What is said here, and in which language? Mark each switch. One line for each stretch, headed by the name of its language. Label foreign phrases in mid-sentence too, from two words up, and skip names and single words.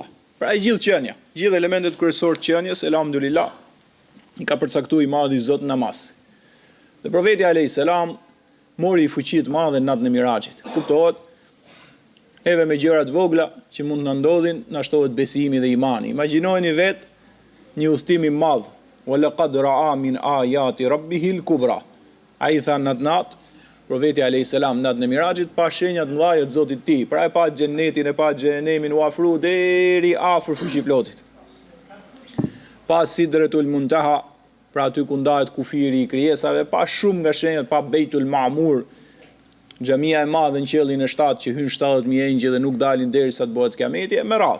Albanian: Pra e gjithë qenia, gjithë elementet kryesorë të qenies, elhamdulillah, i ka përcaktuar i Madhi Zot namaz. Dhe Profeti
Arabic: عليه السلام
Albanian: mori fuqi të madhe në natën e Miraxhit. Kuptohet, edhe me gjërat vogla që mund të na ndodhin, na shtohet besimi dhe imani. Imagjinojeni vetë një udhtim i madh,
Arabic: ولقد رأى من آيات ربه الكبرى.
Albanian: Ai tha natë, Profeti
Arabic: عليه السلام
Albanian: natën e Miraxhit pa shenjat mëdha të Zotit të tij. Pra e pa xhenetin, e pa xhenemin u afru deri afër fuqiplotit. Pa Sidratul Muntaha, pra aty ku ndahet kufiri i krijesave, pa shumë nga shenjat, pa Beitul Ma'mur, xhamia e madhe në qiellin e 7 që hyn 70.000 engjëll dhe nuk dalin derisa të bëhet kiameti, me radhë.